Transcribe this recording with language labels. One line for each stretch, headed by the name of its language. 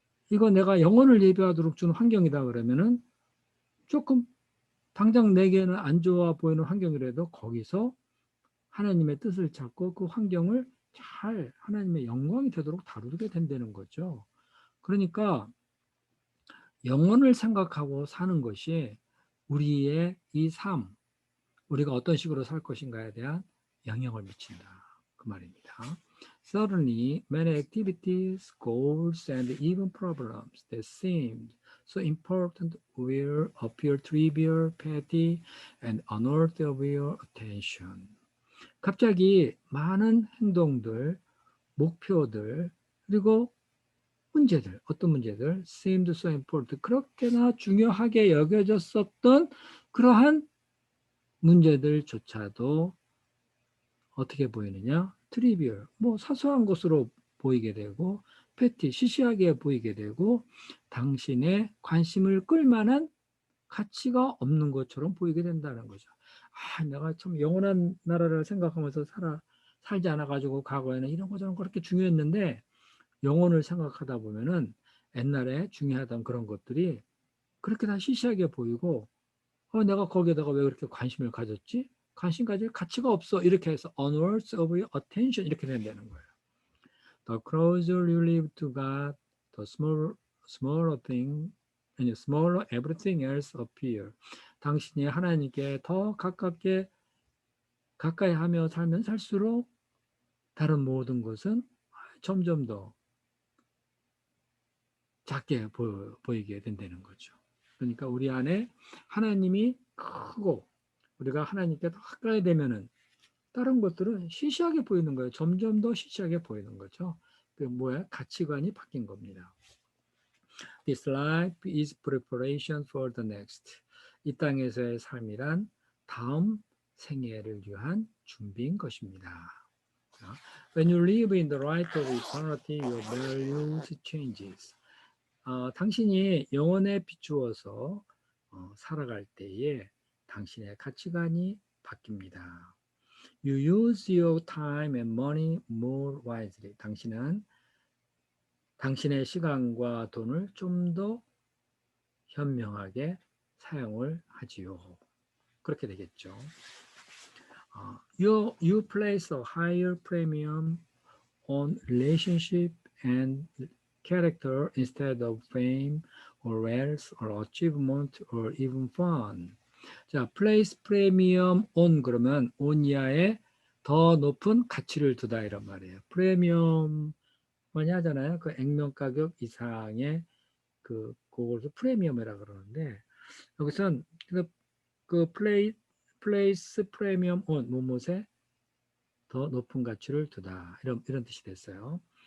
Korean: 이거 내가 영혼을 예비하도록 주는 환경이다 그러면은 조금 당장 내게는 안 좋아 보이는 환경이라도 거기서 하나님의 뜻을 찾고 그 환경을 잘 하나님의 영광이 되도록 다루게 된다는 거죠. 그러니까 영혼을 생각하고 사는 것이 우리의 이 삶, 우리가 어떤 식으로 살 것인가에 대한 영향을 미친다. 그 말입니다.
English: Certainly, many activities, goals, and even problems that seemed so important will appear trivial, petty, and unworthy of your attention.
Korean: 갑자기 많은 행동들, 목표들, 그리고 문제들, 어떤 문제들,
English: seemed so important,
Korean: 그렇게나 중요하게 여겨졌었던 그러한 문제들조차도 어떻게 보이느냐? 트리비얼, 뭐 사소한 것으로 보이게 되고 패티, 시시하게 보이게 되고 당신의 관심을 끌만한 가치가 없는 것처럼 보이게 된다는 거죠. 내가 참 영원한 나라를 생각하면서 살지 않아가지고 과거에는 이런 거 저런 거 그렇게 중요했는데 영혼을 생각하다 보면은 옛날에 중요하던 그런 것들이 그렇게 다 시시하게 보이고 내가 거기에다가 왜 그렇게 관심을 가졌지? 관심 가질 가치가 없어. 이렇게 해서
English: unworthy of your attention
Korean: 이렇게 된다는 거예요.
English: The closer you live to God, the smaller thing and smaller everything else appear.
Korean: 당신이 하나님께 더 가까이 하며 살면 살수록 다른 모든 것은 점점 더 작게 보이게 된다는 거죠. 그러니까 우리 안에 하나님이 크고 우리가 하나님께 더 가까이 되면은 다른 것들은 시시하게 보이는 거예요. 점점 더 시시하게 보이는 거죠. 그 뭐야? 가치관이 바뀐 겁니다.
English: This life is preparation for the next.
Korean: 이 땅에서의 삶이란 다음 생애를 위한 준비인 것입니다.
English: When you live in the light of eternity, your values changes.
Korean: 당신이 영혼에 비추어서 살아갈 때에 당신의 가치관이 바뀝니다.
English: You use your time and money more wisely.
Korean: 당신은 당신의 시간과 돈을 좀 더 현명하게 사용을 하지요. 그렇게 되겠죠.
English: You place a higher premium on relationship and character instead of fame or wealth or achievement or even fun.
Korean: 자,
English: place premium on
Korean: 그러면 on 이하에 더 높은 가치를 두다 이런 말이에요. 프리미엄 많이 하잖아요. 그 액면 가격 이상의 그걸 프리미엄이라 그러는데 여기선 그
English: place premium on
Korean: 무엇에 더 높은 가치를 두다 이런 뜻이 됐어요.